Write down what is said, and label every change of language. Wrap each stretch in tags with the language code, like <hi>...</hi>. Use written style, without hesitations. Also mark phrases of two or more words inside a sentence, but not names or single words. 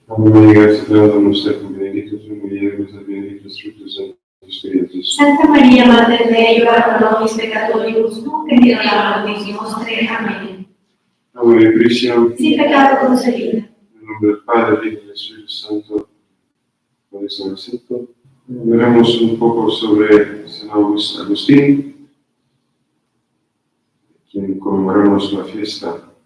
<es>Santa María, Madre de Dios,</es> <la>ora pro nobis peccatoribus, nunc et in hora mortis nostre.</la> <es>Amén. Sin pecado concebida. En nombre del Padre, del Hijo y del Espíritu Santo, por eso me siento. Veremos un poco sobre San Agustín, quien conmemoramos la fiesta.</es>